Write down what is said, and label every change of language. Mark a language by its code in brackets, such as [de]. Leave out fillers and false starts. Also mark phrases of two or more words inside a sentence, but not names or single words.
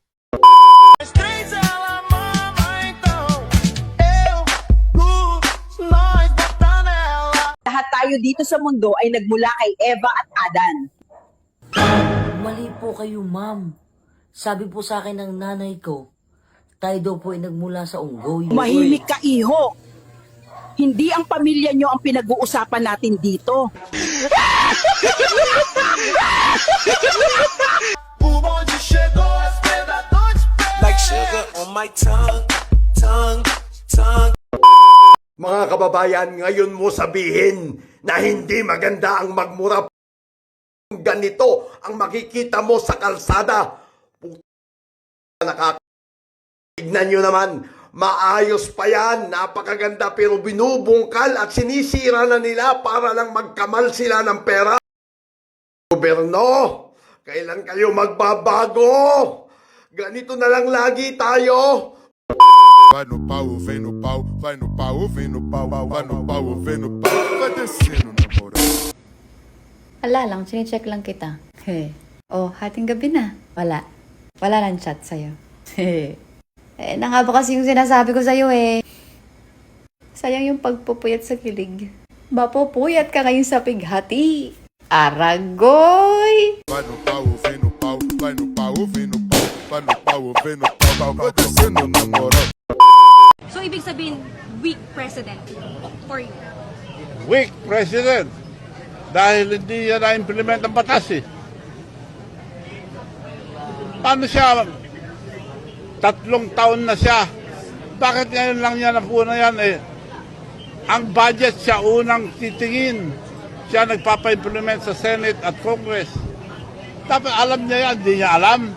[tl] Lahat tayo dito sa mundo ay nagmula kay Eva at Adan. Mali po kayo, ma'am. Sabi po sa akin ng nanay ko, tayo daw po ay nagmula sa unggoy. Mahimik ka, iho. Hindi ang pamilya nyo ang pinag-uusapan natin dito. [en] Like sugar on my tongue. [tl] Mga kababayan, ngayon mo sabihin na hindi maganda ang magmura. Ganito ang makikita mo sa kalsada. Tignan nyo naman, maayos pa yan, napakaganda, pero binubungkal at sinisira na nila para lang magkamal sila ng pera. Gobyerno, kailan kayo magbabago? Ganito na lang lagi tayo. [pt] Vai no pau, vem no pau, vai no pau, vem no pau, vai no pau, vem no pau, vai descendo na moral. [tl] Ala lang, chinecheck lang kita. Oh, hating gabi na. Wala. Wala lang chat sa'yo. Na nga ba kasi yung sinasabi ko sa'yo Sayang yung pagpupuyat sa kilig. Mapupuyat ka ngayon sa pighati. Aragoy! [pt] Vai no pau, vem no pau, vai no pau, vem no pau, vai no pau, vem no pau, vai descendo na moral. [tl] So, ibig sabihin, [en] weak president for you. Weak president. [tl] Dahil hindi yan na-implement ang batas Paano siya? 3 taon na siya. Bakit ngayon lang niya napuna yan Ang budget siya unang titingin. Siya nagpapa-implement sa Senate at Congress. Dapat alam niya yan, hindi niya alam.